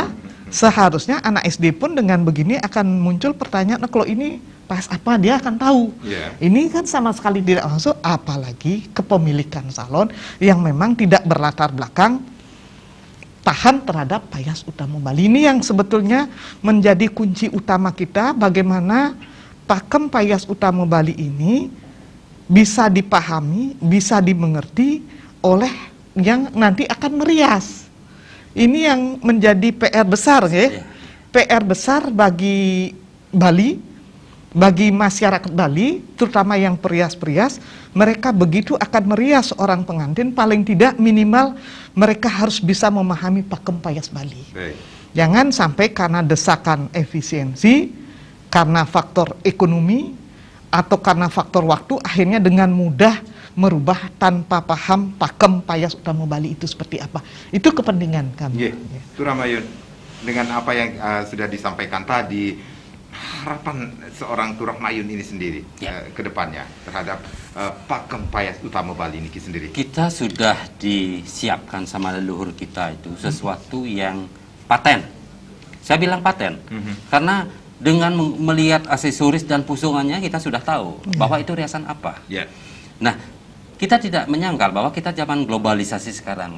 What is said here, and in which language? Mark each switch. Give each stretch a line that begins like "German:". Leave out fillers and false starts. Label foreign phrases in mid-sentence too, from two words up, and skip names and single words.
Indonesian: Seharusnya anak SD pun dengan begini akan muncul pertanyaan, nah, kalau ini pas apa dia akan tahu. Ini kan sama sekali tidak masuk, apalagi kepemilikan salon yang memang tidak berlatar belakang tahan terhadap payas utama Bali. Ini yang sebetulnya menjadi kunci utama kita, bagaimana pakem payas utama Bali ini bisa dipahami, bisa dimengerti oleh yang nanti akan merias. Ini yang menjadi PR besar ya. PR besar bagi Bali, bagi masyarakat Bali, terutama yang perias-perias, mereka begitu akan merias orang pengantin, paling tidak minimal mereka harus bisa memahami pakem payas Bali. Jangan sampai karena desakan efisiensi, karena faktor ekonomi atau karena faktor waktu akhirnya dengan mudah merubah tanpa paham pakem payas utama Bali itu seperti apa. Itu kepentingan kami. Turamayun, dengan apa yang sudah disampaikan tadi, harapan seorang Turamayun ini sendiri ke depannya terhadap pakem payas utama Bali ini sendiri. Kita sudah disiapkan sama leluhur kita itu sesuatu yang paten. Saya bilang paten karena dengan melihat aksesoris dan pusungannya kita sudah tahu bahwa itu riasan apa. Nah, kita tidak menyangkal bahwa kita zaman globalisasi sekarang.